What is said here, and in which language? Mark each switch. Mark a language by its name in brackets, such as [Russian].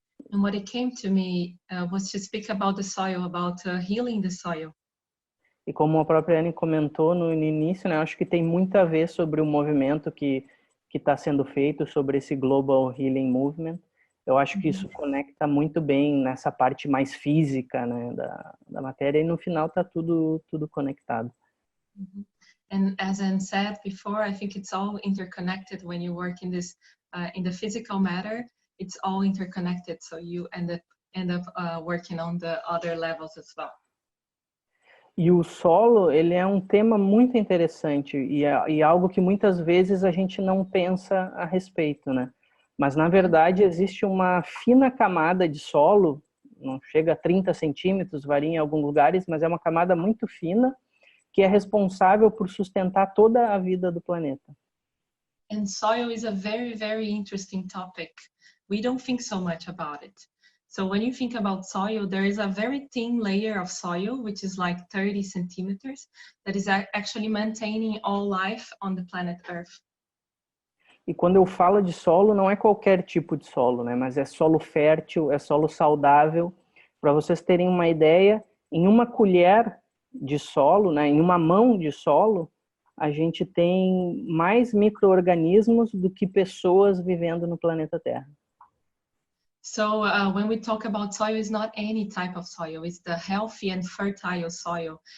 [English] And what it came to me was to speak about the soil, about healing the soil. [Portuguese] E como a própria Anne comentou no início, né, acho que tem muito a ver sobre o movimento que está sendo feito, sobre esse Global Healing Movement. Eu acho que isso conecta muito bem nessa parte mais física, né, da matéria, e no final está tudo conectado. [English] And as Anne said before, I think it's all interconnected when you work in this, in the physical matter. It's all interconnected, so you end up working on the other levels as well. [Portuguese] E o solo, ele é um tema muito interessante e algo que muitas vezes a gente não pensa a respeito, né? Mas, na verdade, existe uma fina camada de solo, não chega a 30 centímetros, varia em alguns lugares, mas é uma camada muito fina, que é responsável por sustentar toda a vida do planeta. [English] And soil is a very, very interesting topic. We don't think so much about it. So when you think about soil, there is a very thin layer of soil, which is like 30 centimeters, that is actually maintaining all life on the planet Earth. [Portuguese] E quando eu falo de solo, não é qualquer tipo de solo, né? Mas é solo fértil, é solo saudável. Para vocês terem uma ideia, em uma colher de solo, né, em uma mão de solo, a gente tem mais micro-organismos do que pessoas vivendo no planeta Terra. [English] So when we talk about soil, it's not any type of soil, it's the healthy and fertile soil.